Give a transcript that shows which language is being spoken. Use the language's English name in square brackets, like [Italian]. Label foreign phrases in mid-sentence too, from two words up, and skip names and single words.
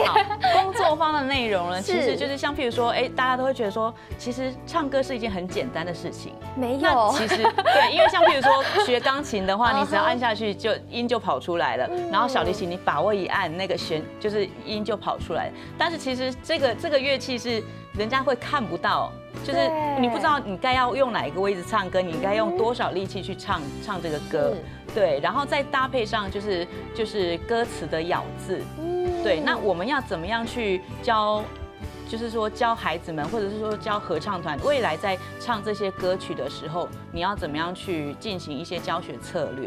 [Chinese] 工作坊的內容呢，其實就是像譬如說，大家都會覺得說，其實唱歌是一件很簡單的事情。沒有，其實對，因為像譬如說學鋼琴的話，你只要按下去就音就跑出來了，然後小提琴你把握一按，那個弦就是音就跑出來。但是其實這個樂器是人家會看不到就是你不知道你该要用哪一个位置唱歌，你该用多少力气去唱这个歌，对，然后再搭配上就是歌词的咬字，对，那我们要怎么样去教？就是说教孩子们，或者是说教合唱团，未来在唱这些歌曲的时候，你要怎么样去进行一些教学策略？